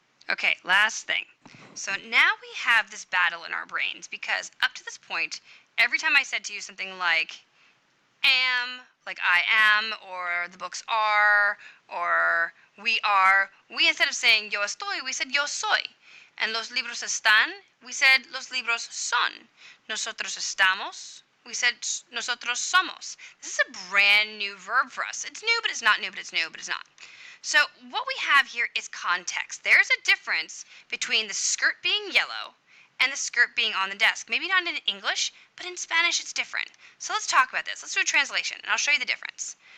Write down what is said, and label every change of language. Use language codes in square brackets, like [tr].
[en] Okay, last thing. So now we have this battle in our brains because up to this point, every time I said to you something like am, like I am, or the books are, or we are, we instead of saying [es] yo estoy, [en] we said [es] yo soy. [en] And [es] los libros están, [en] we said [es] los libros son. Nosotros estamos, [en] we said [es] nosotros somos. [en] This is a brand new verb for us. It's new, but it's not new, but it's new, but it's not. So what we have here is context. There's a difference between the skirt being yellow and the skirt being on the desk. Maybe not in English, but in Spanish it's different. So let's talk about this. Let's do a translation, and I'll show you the difference.